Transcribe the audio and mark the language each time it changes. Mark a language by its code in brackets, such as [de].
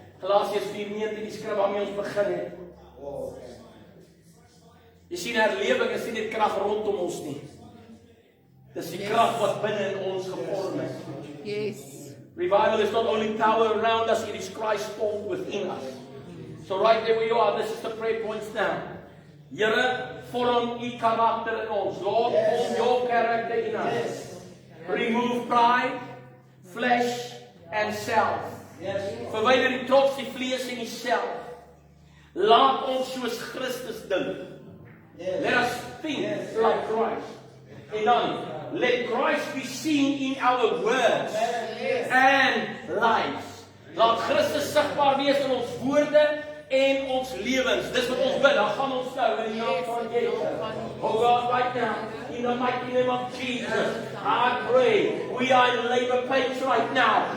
[af] Galasiërs 4:19 die skrif waarmee ons begin het. Jy sien herlewing is nie net krag rondom ons nie. Dis die krag wat binne in ons gevorm is. Yes. [en] Revival is not only power around us, it is Christ formed within us. So right there where you are, this is the prayer points now. [af] Here, vorm u karakter in ons. [en] Lord, form your character in us. Remove pride, flesh, and self. [af] Verwyder die trots, die vlees en die self. Laat ons soos Christus dink. [en] Let us think like Christ. [af] En dan, [en] let Christ be seen in our words and lives. [af] Laat Christus sigbaar wees in ons woorde en ons lewens. Dis wat ons bid. Dan gaan ons nou in die naam van Jesus. [en] Oh God, right now, in the mighty name of Jesus, I pray we are in labor pains right now.